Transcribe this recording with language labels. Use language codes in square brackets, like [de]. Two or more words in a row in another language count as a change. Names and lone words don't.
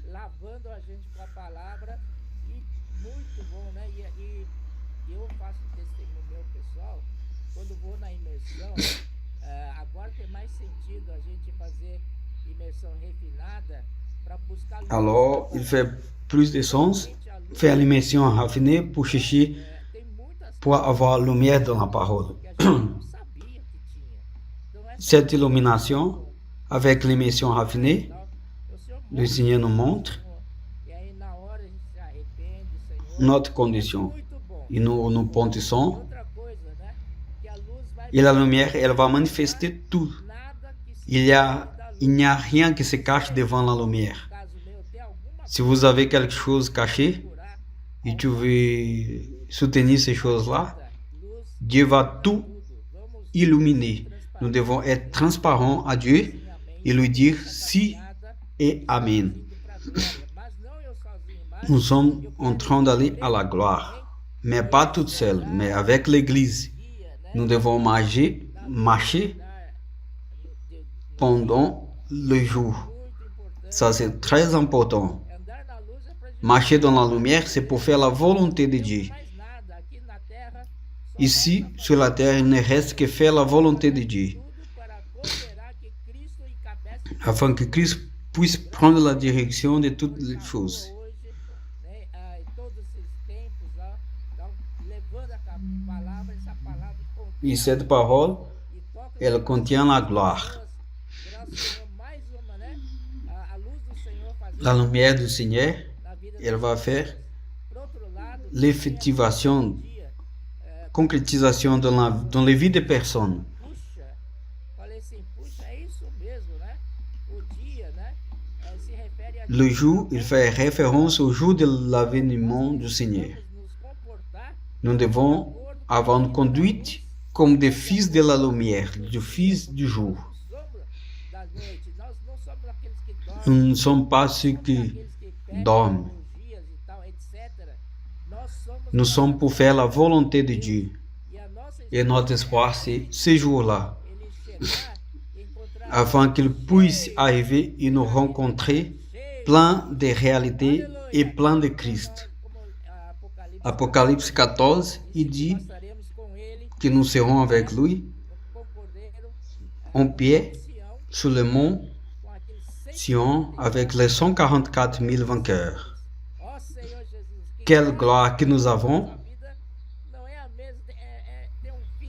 [pt] lavando a gente com a palavra e muito bom, né? E eu faço testemunho meu pessoal, quando vou na imersão, agora tem mais sentido a gente fazer imersão refinada para buscar luz. [fr] Alors, il fait plus de sens faire l'immersion raffinée pour chercher, [pt] Tem muitas [fr] pour avoir lumière dans la parole. [pt] que a gente não sabia que tinha. Então essa [fr] Cette illumination, avec l'immersion raffinée, [pt] tal, o Senhor [fr] le Seigneur nous montre [pt] e aí na hora a gente se arrepende, Senhor. [fr] notre condition. [pt] Muito bom. [fr] Et nous pointissons. [pt] Outra coisa, né? Que a luz vai [fr] Et la lumière, elle va manifester tout. [pt] nada que se [fr] Il n'y a rien qui se cache devant la lumière. [pt] caso meu tem alguma [fr] Si vous avez quelque chose caché [pt] curar, [fr] et tu veux soutenir ces choses-là, [pt] luz [fr] Dieu va tout [pt] tudo. Vamos [fr] illuminer. Nous devons être transparents à Dieu et lui dire si [pt] nada [fr] et Amen. [pt] indo pra glória. Mas não eu sozinho, mas [fr] Nous sommes en train d'aller à la gloire, mais pas toute seule, mais avec l'Église. [pt] dia, né? [fr] Nous devons marcher [pt] De- [fr] pendant le jour. [pt] muito importante. [fr] Ça, c'est très important. [pt] Andar na luz é pra gente [fr] Marcher dans la lumière, c'est pour faire la volonté de Dieu. [pt] mais nada aqui na terra, só [fr] Ici, sur la terre, il ne reste que faire la volonté de Dieu, [pt] tudo para cooperar que Cristo encabece [fr] afin que Christ puisse prendre la direction de toutes les choses. [pt] hoje, né? Em todos esses tempos, ó, então, levando a palavra, essa palavra contém [fr] Et cette parole, [pt] e toca [fr] elle contient la gloire. [pt] graças ao Senhor, mais uma, né? A luz do Senhor fazendo [fr] La lumière du Seigneur, [pt] na vida [fr] elle va faire [pt] Por outro lado, [fr] l'effectivation, [pt] dia, [fr] concrétisation dans les vies des personnes. [pt] puxa, falei assim, puxa, é isso mesmo, né? O dia, né? Se refere a [fr] Le jour, il fait référence au jour de l'avènement du Seigneur. [pt] nos comportar [fr] Nous devons avoir une conduite comme des fils de la lumière, du fils du jour. [pt] sombra da noite. Nós não somos aqueles que dormem, [fr] Nous ne sommes pas ceux qui [pt] aqueles que perdem [fr] dorment. [pt] dias e tal, etc. Nós somos [fr] Nous sommes pour faire la volonté de Dieu. [pt] e a nossa [fr] Et notre espoir, c'est ce jour-là, [pt] ele chegar e encontrar [fr] afin qu'il puisse arriver et nous rencontrer plein de réalités et plein de Christ. [pt] como Apocalipse, [fr] Apocalypse 14, il dit [pt] estaremos com ele [fr] que nous serons avec lui [pt] com o cordeiro [fr] en pied [pt] Sião, [fr] sur le mont [pt] com aqueles 100. [fr] Sion avec les 144 000 vainqueurs. [pt] Ó Senhor Jesus, que [fr] Quelle gloire que nous avons! [pt] a vida não é a mesma, tem fim.